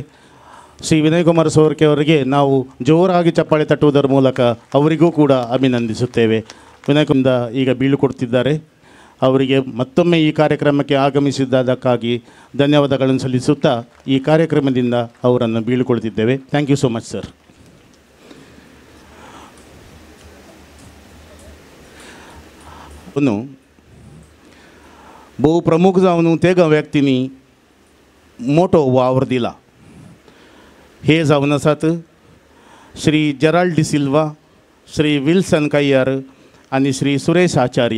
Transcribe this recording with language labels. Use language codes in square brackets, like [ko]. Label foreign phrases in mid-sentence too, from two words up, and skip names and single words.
[kn] ಶ್ರೀ ವಿನಯ್ ಕುಮಾರ್ ಸೊರಕೆ ಅವರಿಗೆ ನಾವು ಜೋರಾಗಿ ಚಪ್ಪಾಳೆ ತಟ್ಟುವುದರ ಮೂಲಕ ಅವರಿಗೂ ಕೂಡ ಅಭಿನಂದಿಸುತ್ತೇವೆ. ವಿನಯ್ ಕುಮಾರ್ ಈಗ ಬೀಳುಕೊಡ್ತಿದ್ದಾರೆ. ಅವರಿಗೆ ಮತ್ತೊಮ್ಮೆ ಈ ಕಾರ್ಯಕ್ರಮಕ್ಕೆ ಆಗಮಿಸಿದ್ದಕ್ಕಾಗಿ ಧನ್ಯವಾದಗಳನ್ನು ಸಲ್ಲಿಸುತ್ತಾ ಈ ಕಾರ್ಯಕ್ರಮದಿಂದ ಅವರನ್ನು ಬೀಳುಕೊಳ್ತಿದ್ದೇವೆ. [en] Thank you so much sir. [kok] बहु प्रमुख जावन त्या व्यक्तींनी मोठो वावर दिला. हे जावन आसात श्री जेराल्ड डिसिल्वा, श्री विल्सन काय्यार आनी श्री सुरेश आचार्य.